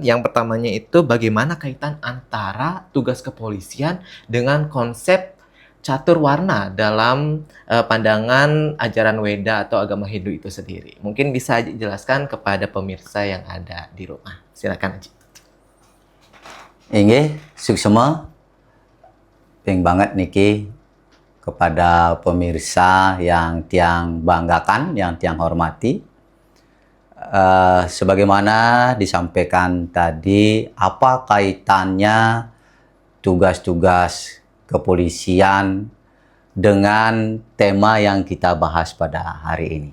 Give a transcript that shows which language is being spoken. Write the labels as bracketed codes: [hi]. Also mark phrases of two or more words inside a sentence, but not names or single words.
[id] Yang pertamanya itu bagaimana kaitan antara tugas kepolisian dengan konsep catur warna dalam pandangan ajaran Weda atau agama Hindu itu sendiri. Mungkin bisa Aji jelaskan kepada pemirsa yang ada di rumah. Silakan Aji. Suksema. Ping banget niki kepada pemirsa yang tiang banggakan, yang tiang hormati. Sebagaimana disampaikan tadi, apa kaitannya tugas-tugas kepolisian dengan tema yang kita bahas pada hari ini?